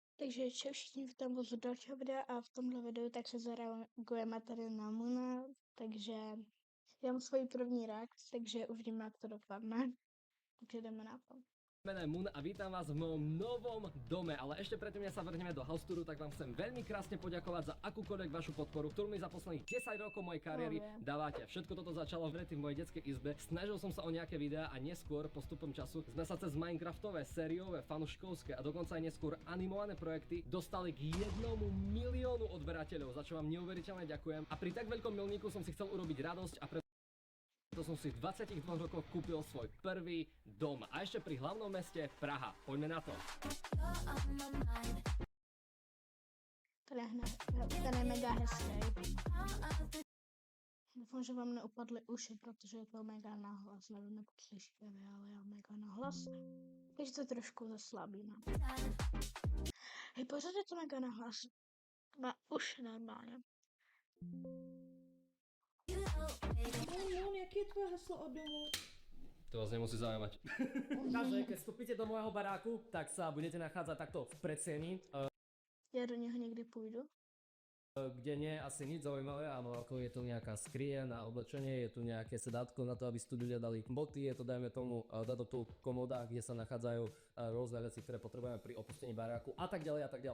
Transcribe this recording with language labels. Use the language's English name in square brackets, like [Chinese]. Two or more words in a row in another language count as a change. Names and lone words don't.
[Czech] Takže čau všichni, vítám vás u dalšího videa a v tomhle videu tak se zareagujeme tady na Moona, takže já mám svoji první reakci, takže uvidíme, jak to dopadne. Takže jdeme na to. [Slovak] Meno je Moon a vítam vás v mojom novom dome, ale ešte predtým, než sa vrhneme do [English] house touru, [Slovak] tak vám chcem veľmi krásne poďakovať za akúkoľvek vašu podporu, ktorú mi za posledných 10 rokov mojej kariéry dávate. Všetko toto začalo v mojej detskej izbe. Snažil som sa o nejaké videá a neskôr postupom času sme sa cez Minecraftové, sériové, fanúškovské a dokonca aj neskôr animované projekty dostali k 1 miliónu odberateľov, za čo vám neuveriteľne ďakujem. A pri tak veľkom milníku som si chcel urobiť radosť a to som si v 22 rokoch kúpil svoj prvý dom. A ešte pri hlavnom meste Praha. Poďme na to. [Czech] Ten je mega hezký. Doufám, že vám neupadly uši, protože je to mega nahlas. Nevím, jak slyšíte vy, ale já mega nahlas. Takže to trošku zaslabíme. Hej, pořád je to mega nahlas. Na uši normálně. Jaký je tvoje heslo od domu? [Slovak] To vás nemusí zaujímať. Takže keď vstúpite do môjho baráku, tak sa budete nachádzať takto v predsieni. [Czech] Já do něho někdy půjdu. [Slovak] Kde nie je asi nič zaujímavé, áno, ako je tu nejaká skrieň na oblečenie, je tu nejaké sedátko na to, aby si tu ľudia dali boty, je to dajme tomu tu komoda, kde sa nachádzajú rôzne veci, ktoré potrebujeme pri opustení baráku a tak ďalej a tak ďalej.